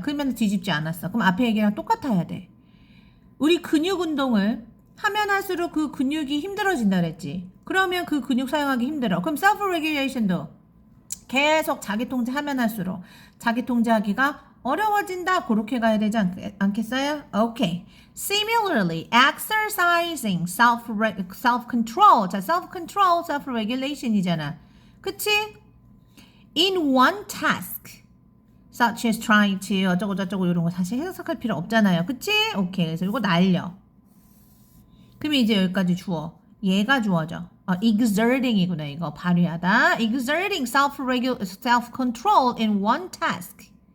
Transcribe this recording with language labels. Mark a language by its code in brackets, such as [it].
[ko] 그러면 뒤집지 않았어. 그럼 앞에 얘기랑 똑같아야 돼. 우리 근육 운동을 하면 할수록 그 근육이 힘들어진다 그랬지. 그러면 그 근육 사용하기 힘들어. 그럼 self-regulation도 계속 자기 통제하면 할수록 자기 통제하기가 어려워진다. 그렇게 가야 되지 않겠어요? 오케이. [en] Similarly, exercising self-control. [ko] 자, self-control, self-regulation이잖아. 그치? [en] In one task, such as trying to [ko] 어쩌고저쩌고 이런 거 사실 해석할 필요 없잖아요. 그치? 오케이. 그래서 이거 날려. 그러면 이제 여기까지 주어. 얘가 주어져. exerting이구나. 이거 발휘하다. [en] Exerting self-control in one task.